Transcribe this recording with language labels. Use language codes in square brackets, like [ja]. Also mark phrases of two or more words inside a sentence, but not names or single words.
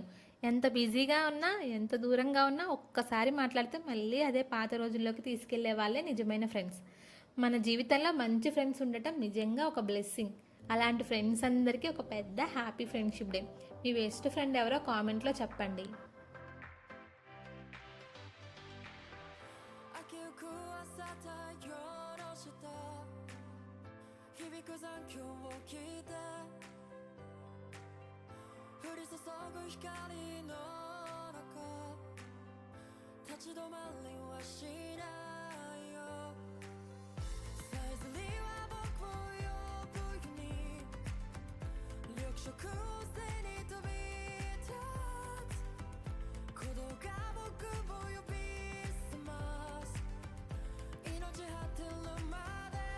[te] ఎంత బిజీగా ఉన్నా, ఎంత దూరంగా ఉన్నా ఒక్కసారి మాట్లాడితే మళ్ళీ అదే పాత రోజుల్లోకి తీసుకెళ్లే వాళ్ళే నిజమైన ఫ్రెండ్స్. మన జీవితంలో మంచి ఫ్రెండ్స్ ఉండటం నిజంగా ఒక బ్లెస్సింగ్. అలాంటి ఫ్రెండ్స్ అందరికీ ఒక పెద్ద [en] Happy Friendship Day. [te] మీ [en] best friend [te] ఎవరో కామెంట్లో చెప్పండి. [ja] 明けゆく朝太陽の下響く残響を聞いて降り注ぐ光の中立ち止まりはしないよさえずりは僕を呼ぶように緑色を背に飛び立つ鼓動が僕を呼び覚ます命果てるまで